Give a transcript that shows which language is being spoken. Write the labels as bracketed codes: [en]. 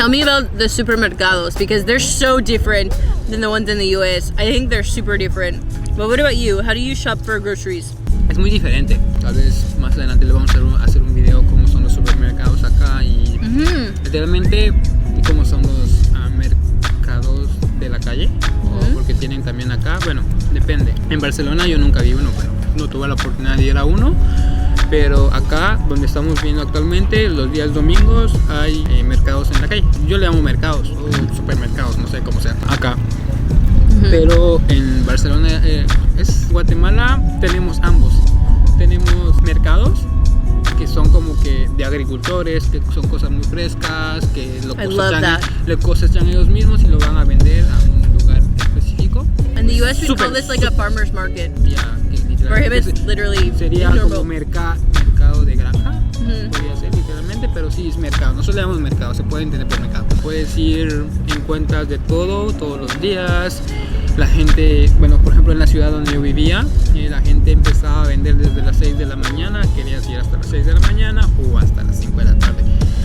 [en] Tell me about the supermercados because they're so different than the ones in the US. I think they're super different. But what about you? How do you shop for groceries? [es] Es muy diferente. Tal vez más adelante le vamos a hacer un video cómo son los supermercados acá y literalmente y cómo son los mercados de la calle. Porque tienen también acá, bueno, depende. En Barcelona yo nunca vi uno, pero no tuve la oportunidad de ir a uno. Pero acá, donde estamos viendo actualmente, los días domingos hay mercados en la calle. Yo le llamo mercados o supermercados, no sé cómo sea. Acá. Pero en Barcelona, Guatemala, tenemos ambos. Tenemos mercados que son como que de agricultores, que son cosas muy frescas, que lo cosechan ellos mismos y lo van a vender a un lugar específico. [en] In the US, we call this like a farmer's market. Yeah, For him, it's literally [es] sería [en] normal. [es] como mercado de granja, podría ser literalmente, pero sí es mercado. Nosotros le llamamos mercado, se puede entender por mercado. Puedes ir, encuentras de todo, todos los días. La gente, bueno, por ejemplo en la ciudad donde yo vivía, la gente empezaba a vender desde las 6 de la mañana, querías ir hasta las 6 de la mañana o hasta las 5 de la tarde.